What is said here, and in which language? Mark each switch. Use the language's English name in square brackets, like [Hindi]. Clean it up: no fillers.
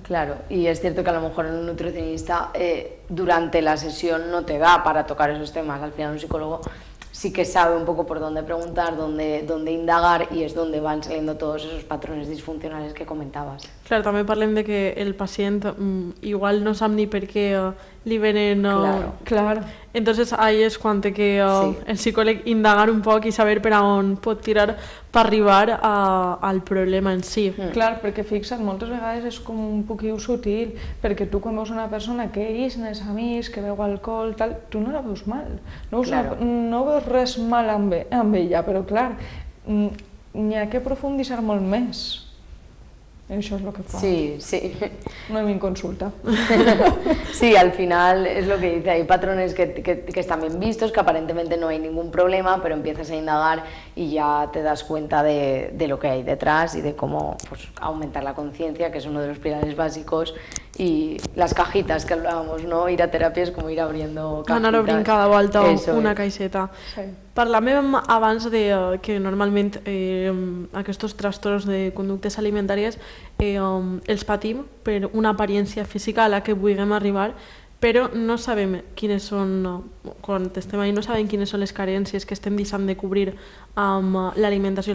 [Spanish] Claro, y es cierto que a lo mejor un nutricionista durante la sesión no te da para tocar esos temas. Al final un psicólogo sí que sabe un poco por dónde preguntar, dónde indagar, y es donde van saliendo todos esos patrones disfuncionales que comentabas. [Catalan] Clar, també parlem de que el pacient igual no sap ni per què li venen... [Spanish] Claro. [Catalan] Entonces ahí és quan té que el psicòleg indagar un poc i saber per a on pot tirar per arribar al problema en si. Clar, perquè fixa't, moltes vegades és com un poquiu sutil, perquè tu quan veus una persona que ix els amics, que beu alcohol, tal, tu no la veus mal, no veus res mal amb ella, però clar, n'hi ha que profunditzar molt més. [Spanish] Eso es lo que pasa. Sí. No hay consulta. Sí, al final es lo que dice, hay patrones que están bien vistos, que aparentemente no hay ningún problema, pero empiezas a indagar y ya te das cuenta de lo que hay detrás y de cómo pues, aumentar la conciencia, que es uno de los pilares básicos, y las cajitas que hablábamos, ¿no? Ir a terapia es como ir abriendo cajitas. [Catalan] Anar obrint cada volta una caixeta. Sí. Parlàvem abans de que normalment aquests trastorns de conductes alimentàries els patim per una apariència física a la que vulguem arribar, però no sabem quines són, quan estem ahí, no sabem quines són les carències que estem deixant de cobrir amb l'alimentació.